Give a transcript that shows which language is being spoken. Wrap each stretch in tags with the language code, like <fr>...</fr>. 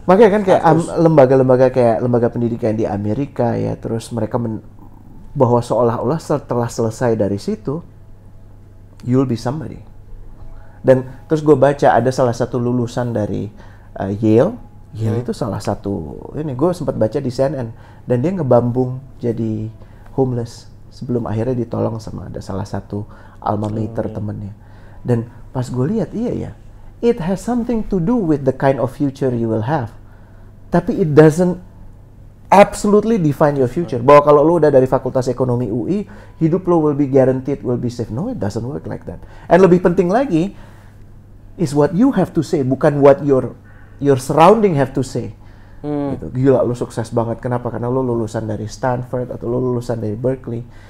<id>Makanya kan kayak lembaga-lembaga kayak lembaga pendidikan di Amerika ya, terus mereka bahwa seolah-olah setelah selesai dari situ,</id> <en>you'll be somebody.</en> <id>Dan terus gue baca ada salah satu lulusan dari Yale itu salah satu, ini gue sempat baca di CNN, dan dia ngebambung jadi homeless sebelum akhirnya ditolong sama ada salah satu alma mater temennya. Dan pas gue lihat, iya ya,</id> <en>it has something to do with the kind of future you will have,</en> <id>tapi</id> <en>it doesn't absolutely define your future.</en> <id>Bahwa kalau lo udah dari Fakultas Ekonomi UI, hidup lo</id> <en>will be guaranteed, will be safe. No, it doesn't work like that. And</en> <id>lebih penting lagi</id> <en>is what you have to say,</en> <id>bukan</id> <en>what your surrounding have to say.</en> <id>Gitu. Gila, lo sukses banget. Kenapa? Karena lo lulusan dari Stanford atau lo lulusan dari Berkeley.</id>